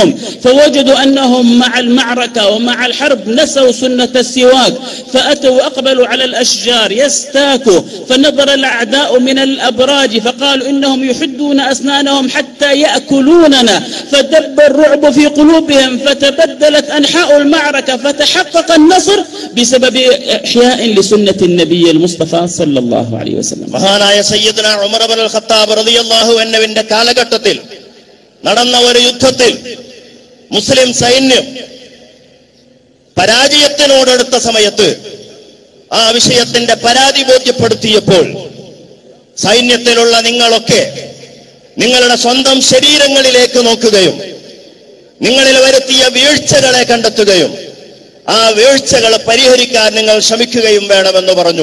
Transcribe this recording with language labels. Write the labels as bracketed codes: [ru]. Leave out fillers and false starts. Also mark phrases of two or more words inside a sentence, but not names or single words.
[ar] فوجدوا أنهم مع المعركة ومع الحرب نسوا سنة السواك، فأتوا وأقبلوا على الأشجار يستاكوا، فنظر الأعداء من الأبراج فقالوا إنهم يحدون أسنانهم حتى يأكلوننا، فدب الرعب في قلوبهم، فتبدلت أنحاء المعركة، فتحقق النصر بسبب إحياء لسنة النبي المصطفى صلى الله عليه وسلم. [ml] മഹാനായ സയ്യിദുന ഉമർ ഇബ്നുൽ ഖത്താബ് [ar] رضي الله عنه [ml] കാലഘട്ടത്തിൽ നടന്ന ഒരു യുദ്ധത്തിൽ മുസ്ലിം സൈന്യം പരാജയത്തിനോടടുത്ത സമയത്ത് ആ വിഷയത്തിന്റെ പരാതി ബോധ്യപ്പെടുത്തിയപ്പോൾ സൈന്യത്തിലുള്ള നിങ്ങളൊക്കെ നിങ്ങളുടെ സ്വന്തം ശരീരങ്ങളിലേക്ക് നോക്കുകയും നിങ്ങളിൽ വരുത്തിയ വീഴ്ചകളെ കണ്ടെത്തുകയും ആ വീഴ്ചകൾ പരിഹരിക്കാൻ നിങ്ങൾ ശ്രമിക്കുകയും വേണമെന്ന് പറഞ്ഞു.